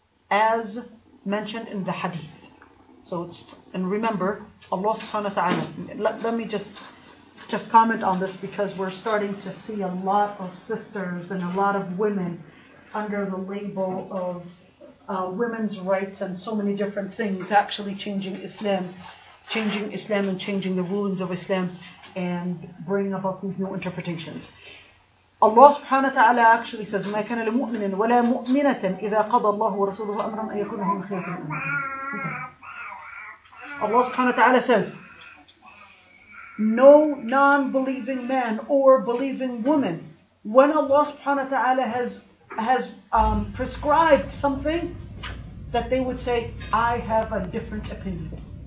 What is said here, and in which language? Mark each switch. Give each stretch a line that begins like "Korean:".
English: As mentioned in the hadith. So and remember, Allah subhanahu wa ta'ala, let me just comment on this because we're starting to see a lot of sisters and a lot of women under the label of women's rights and so many different things actually changing Islam and changing the rulings of Islam and bringing about these new interpretations. Allah subhanahu wa ta'ala actually says,
Arabic: مَا كَانَ لِمُؤْمِنٍ وَلَا مُؤْمِنَةٍ إِذَا قَضَى اللَّهُ وَرَسُولُهُ أَمْرًا أَن يَكُونَ لَهُمُ الْخِيَرَةُ مِنْ أَمْرِهِمْ.
English: Allah subhanahu wa ta'ala says, no non-believing man or believing woman, when Allah subhanahu wa ta'ala has prescribed something, that they would say, I have a different opinion.